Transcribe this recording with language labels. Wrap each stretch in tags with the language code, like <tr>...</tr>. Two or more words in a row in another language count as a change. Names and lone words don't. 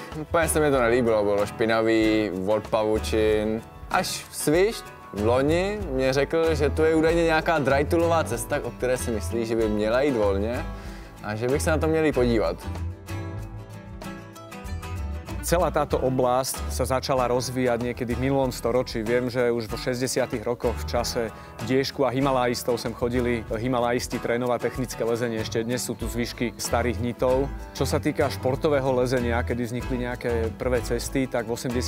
<cs>Úplně se mi to nelíbilo, bylo špinavý, od pavučin. Až Svišť v loni mě řekl, že tu je údajně nějaká drytoolová cesta, o které si myslí, že by měla jít volně a že bych se na to měl podívat.</cs> <sk>Celá táto oblasť sa začala rozvíjať niekedy v minulom storočí. Viem, že už vo 60. rokoch v čase Diešku a himalajistov sem chodili himalajisti trénovať technické lezenie. Ešte dnes sú tu zvyšky starých hnitov. Čo sa týka športového lezenia, kedy vznikli nejaké prvé cesty, tak v 80.</sk>